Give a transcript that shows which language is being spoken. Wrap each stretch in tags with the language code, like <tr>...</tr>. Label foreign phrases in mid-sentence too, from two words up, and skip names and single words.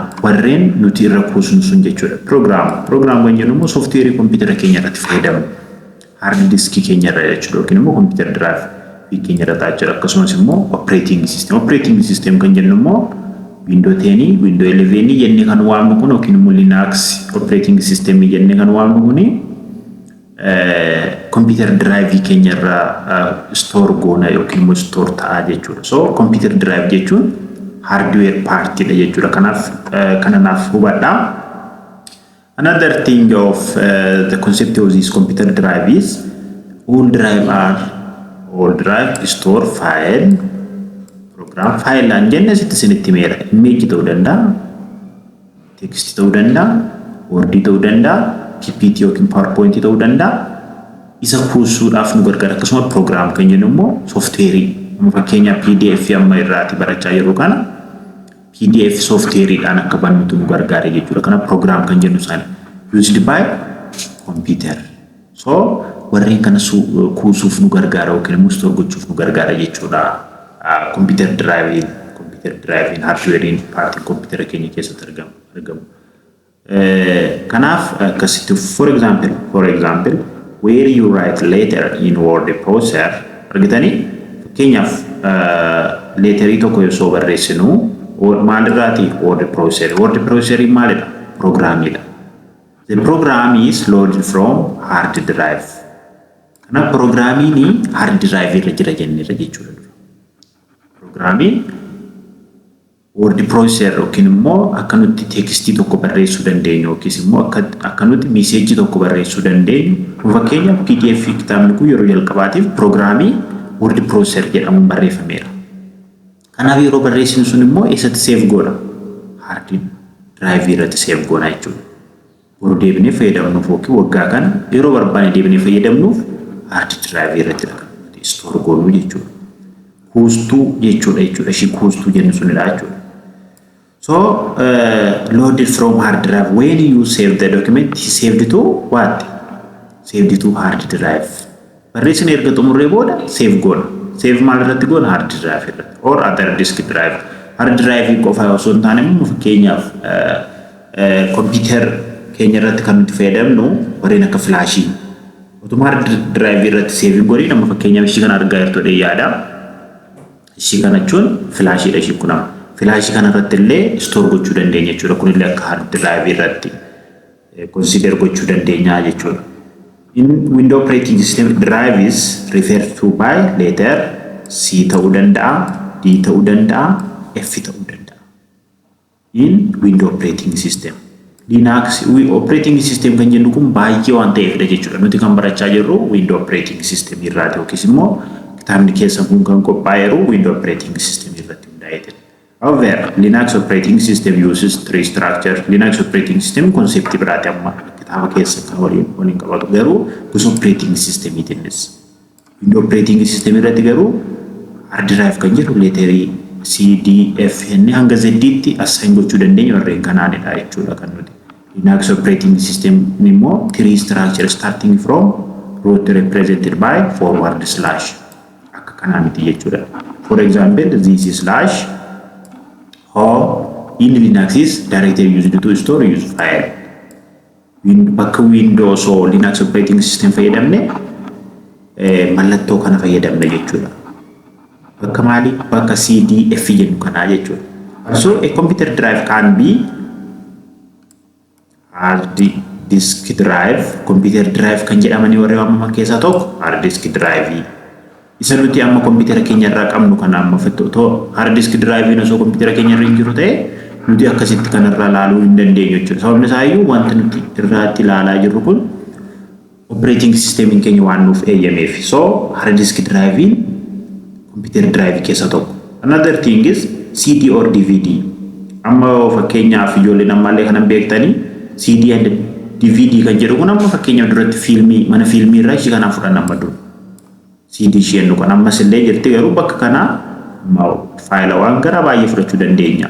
<om>Warreen nuti irra kuusnu sun jechuudha. Program kan jennu immoo</om> <en>software computer</en> <om>keenya irratti fayyadamnu,</om> <en>hard disk</en> <om>keenya irra jechuudha yookiin immoo</om> <en>computer drive</en> <om>keenya irra taa'aa akkasumas immoo</om> <en>operating system</en> <om>kan jennu immoo Windows 10, Windows 11 jennee kan waamnu kun yookiin immoo Linux</om> <en>operating system</en> <om>jennee kan waamnu kuni</om> <en>computer drive</en> <om>keenya irraa store goona yookiin immoo store ta'a jechuudha.</om> <en>So computer drive</en> <om>jechuun</om> <en>hardware party</en> <om>dha jechuudha. Kanaaf kananaaf hubadhaa.</om> <en>Another thing of the concept of this computer drive is all drive store file program file and</en> <om>jenne sinitti meera image ta'uu danda'a, text ta'uu danda'a, word ta'uu danda'a, ppt yookiin powerpoint ta'uu danda'a. Isa kuusuudhaaf nu gargaara. Akkasuma program kan jennu immoo software fakkeenyaaf pdf amma irraati barachaa yeroo kana</om> <en>pdf software</en> <om>dhaan akka bannutu nu gargaara jechuudha. Kana program kan jennu sana</om> <en>used by computer.</en> <om>So warreen kana kuusuuf nu gargaara yookiin immoo store gochuuf nu gargaara jechuudha.</om> <en>Computer drive hardware party computer</en> <om>keenya keessatti argamu. Kanaaf akkasitti</om> <en>for example where you write letter in word processor</en> <om>argitanii fakkeenyaaf letterii tokko yoo barreessinu</om> <en>word processor. Word processor</en> <om>maalidha? Programmidha.</om> <en>The program is loaded from hard drive.</en> <om>Kana programming</om> <en>hard drive</en> <om>irra jira jennee jechuudha.</om> <en>Programming word processor</en> <om>yookiin immoo akka nuti tekstii tokko barreessuu dandeenyu yookiis immoo akka nuti message tokko barreessuu dandeenyu. Fakkeenyaaf PDF kitaabni kun yeroo jalqabaatiif</om> <en>programming word processor</en> <om>jedhamuun barreeffameera. Kanaaf yeroo barreessinu sun immoo eessatti save goona?</om> <en>Hard drive</en> <om>irratti save goona jechuudha. Yeroo deebinee fayyadamnuuf yookiin waggaa kana yeroo barbaanne deebinee fayyadamnuuf</om> <en>hard drive</en> <om>irratti store goonu jechuudha. Kuustuu jechuudha. Ishii kuustuu jennu sunidha jechuudha.</om> <en>So loaded from hard drive. When you save the document, saved to what? Saved to hard drive.</en> <om>Barreessine erga xumurree booda save goona. Save maal irratti goona?</om> <en>Hard drive irratti or other disk drive. Hard drive</en> <om>qofa osoo hin taane immoo fakkeenyaaf computer keenya irratti kan nuti fayyadamnu warreen akka flaashii. Utuma</om> <en>hard drive</en> <om>irratti save godhee nama fakkeenyaaf ishii kana argaa jirtudha yaada. Ishii kana jechuun flaashiidha ishii kun. Flaashii kana irratti illee store gochuu dandeenya jechuudha. Kun illee akka</om> <en>hard drive</en> <om>irratti consider gochuu dandeenya jechuudha.</om> <en>In Windows operating system, drive is referred to by letter C</en> <om>ta'uu danda'a, D ta'uu danda'a, F ta'uu danda'a.</om> <en>In Windows operating system.</en> <om>Linux</om> <en>operating system</en> <om>kan jennu kun baay'ee waan ta'eefidha jechuudha. Nuti kan barachaa jirru Windows</om> <en>operating system</en> <om>irraati yookiis immoo kitaabni keessa kun kan qophaa'eeru Windows</om> <en>operating system</en> <om>irratti hundaa'eeti.</om> <en>However, Linux operating system uses three structures.</en> <om>Linux</om> <en>operating system concept</en> <om>biraati amma kitaaba keessa kan waliin qabatu garuu gosa</om> <en>operating system</en> <om>itiinis. Windows</om> <en>operating system</en> <om>irratti garuu hard drive kan jedhu leeterii C, D, F hanga Z tti assign gochuu dandeenya warreen kanaanidha jechuudha kan nuti.</om> <en>Linux operating system immoo three structures starting from root represented by forward slash</en> <om>akka kanaa miti jechuudha.</om> <en>For example, this is slash home in Linux is directory used to store use file.</en> <om>Bakka Windows or Linux</om> <en>operating system</en> <om>fayyadamne mallattoo kana fayyadamna jechuudha. Bakka maali? Bakka CD, F jennu kanaa jechuudha.</om> <en>So a computer drive can be hard disk drive. Computer drive</en> <om>kan jedhamanii warreen waamaman keessaa tokko</om> <en>hard disk drive.</en> <om>Isa nuti amma computer keenya irraa qabnu kana amma fattoo</om> <en>hard disk drive</en> <om>osoo computer keenya irra hin jiru ta'e nuti akkasitti kanarraa ilaaluu hin dandeenyu jechuudha. Sababni isaa iyyuu wanti nuti irraatti ilaalaa jirru kun</om> <en>operating system</en> <om>keenya waan nuuf eeyyameef.</om> <en>So hard disk drive computer drive</en> <om>keessa tokko.</om> <en>Another thing is CD or DVD.</en> <om>Amma fakkeenyaaf ijoolleen ammallee kanan beektanii</om> <en>CD and DVD</en> <om>kan jedhu kun amma fakkeenyaaf duratti fiilmii mana fiilmii irraa ishii kanaan fudhan amma dur. CD isheen kan ammas illee jirti garuu bakka kana faayila waan gara baay'ee fudhachuu dandeenya.</om>